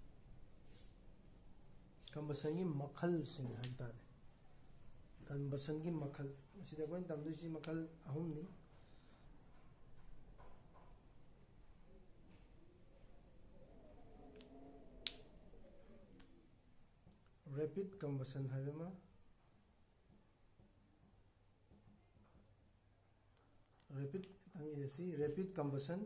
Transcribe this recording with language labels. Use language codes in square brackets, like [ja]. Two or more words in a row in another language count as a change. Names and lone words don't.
[mni] Combustion ki makhal sin haitare. Combustion ki makhal. Sida koin tamdu si makhal ahum ni. [en] Rapid combustion haibama. Rapid combustion.